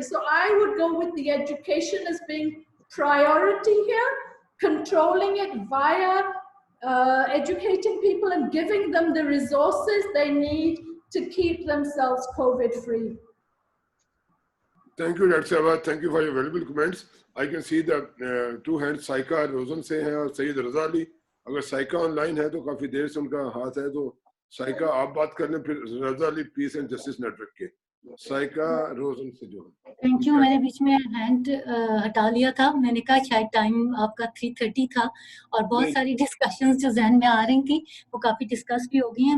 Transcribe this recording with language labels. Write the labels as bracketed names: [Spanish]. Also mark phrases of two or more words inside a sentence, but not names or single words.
[English] So I would go with the education as being priority here, controlling it via educating people and giving them the resources they need to keep themselves COVID-free. Thank you, Dr. Saba. Thank you for your valuable comments. I can see that two hands Saika Rozan [Hindi] से हैं और [English] Sayyid Raza Ali. [Hindi] Agar Saika online hai to काफी देर से उनका हाथ है, तो Saika आप बात कर लें, फिर Raza Ali Peace and Justice Network के. साइका रोजन से जो [English] thank you. [Hindi] मैंने बीच में हैंड हटा लिया था, मैंने कहा शायद टाइम आपका 3:30 था और बहुत सारी डिस्कशंस जो जहन में आ रही थी वो काफ़ी डिस्कस भी हो गई हैं.